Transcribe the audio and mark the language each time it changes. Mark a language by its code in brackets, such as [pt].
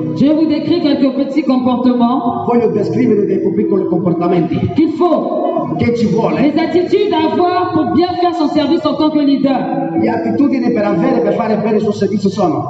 [fr] je vous décris quelques petits comportements [it] voglio descrivere dei piccoli comportamenti [fr] qu'il faut, [it] che ci vuole, [fr] les attitudes à avoir pour bien faire son service en tant que leader. [it] le attitudini per avere per fare bene il suo servizio sono: